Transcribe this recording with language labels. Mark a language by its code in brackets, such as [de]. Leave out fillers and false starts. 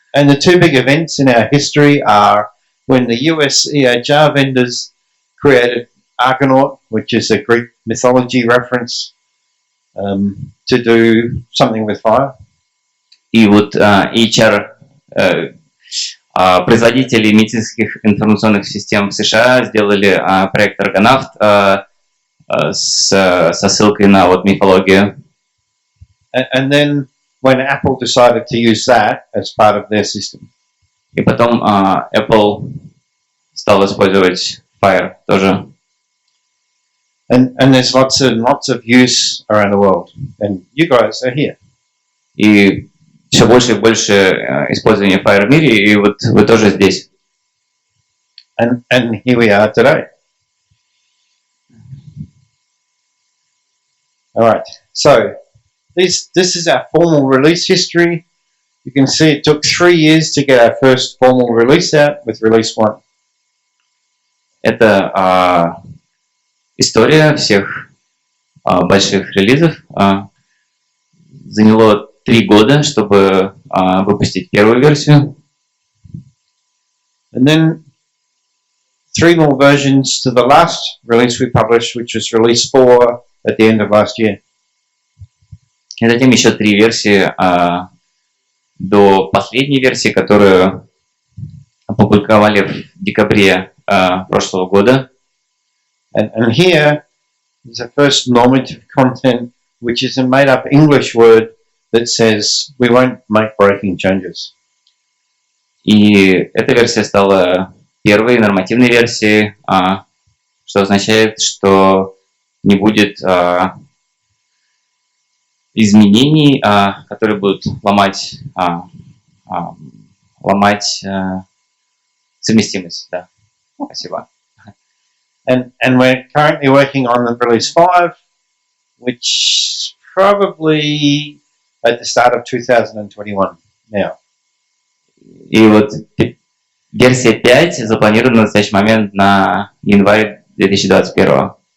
[en] And the two big events in our history are when the US EHR vendors created Argonaut, which is a Greek mythology reference, to do something with FHIR. [ru] И вот EHR производители медицинских информационных систем в США сделали проект Организатор со ссылкой на вот мифологию. [en] And then when Apple decided to use that as part of their system. [ru] И потом Apple стал использовать FHIR тоже. [en] And there's lots of use around the world. And you guys are here. [ru] И все больше и больше использования FHIR в мире, и вот вы тоже здесь. [en] And here we are today. All right. So this is our formal release history. You can see it took 3 years to get our first formal release out with release 1. [ru] Это история всех больших релизов. Заняло 3 года, чтобы выпустить первую версию. [en] And then 3 more versions to the last release we published, which was release 4 at the end of last year. [ru] И затем еще 3 версии до последней версии, которую опубликовали в декабре прошлого года. [en] And here is the first normative content, which is a made-up English word that says we won't make breaking changes. [ru] И эта версия стала первой нормативной версии, что означает, что не будет изменений, которые будут ломать совместимость. Да. Спасибо. [en] And we're currently working on the release 5, which probably at the start of 2021 now. [ru] И вот версия 5 запланирована в настоящий момент на январь 2021.